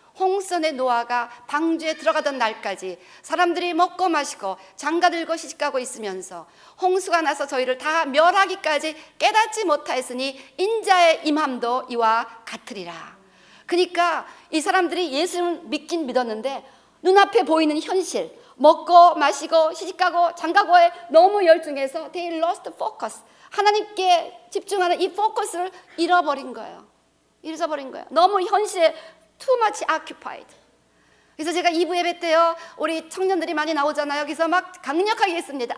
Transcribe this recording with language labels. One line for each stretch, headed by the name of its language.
Korean: 홍선의 노아가 방주에 들어가던 날까지 사람들이 먹고 마시고 장가들고 시집가고 있으면서 홍수가 나서 저희를 다 멸하기까지 깨닫지 못하였으니 인자의 임함도 이와 같으리라. 그러니까 이 사람들이 예수를 믿긴 믿었는데 눈앞에 보이는 현실, 먹고 마시고 시집가고 장가고에 너무 열중해서
English: they lost focus,
Korean: 하나님께 집중하는 이 포커스를 잃어버린 거예요. 너무 현실에
English: too much occupied.
Korean: 그래서 제가 2부 예배 때요, 우리 청년들이 많이 나오잖아요. 그래서 막 강력하게 했습니다.